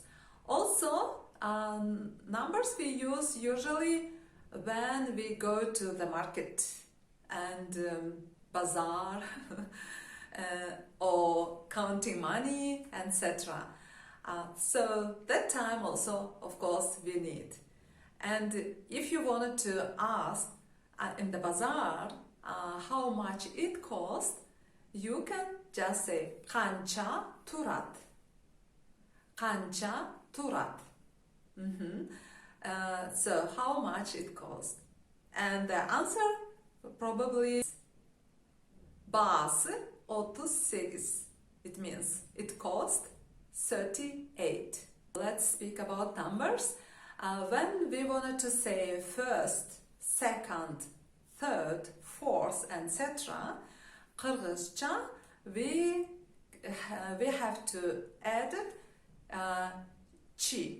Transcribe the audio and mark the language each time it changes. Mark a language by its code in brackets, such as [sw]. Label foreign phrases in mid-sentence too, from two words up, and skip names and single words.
[en] Also, numbers we use usually when we go to the market and bazaar or counting money, etc. So that time also, of course, we need. And if you wanted to ask in the bazaar how much it cost, you can just say [ky] канча турат. Канча турат. [en] So how much it cost? And the answer probably is bazı 38. It means it cost 38. Let's speak about numbers. When we wanted to say first, second, third, fourth, etc., Kyrgyzcha, we have to add chi.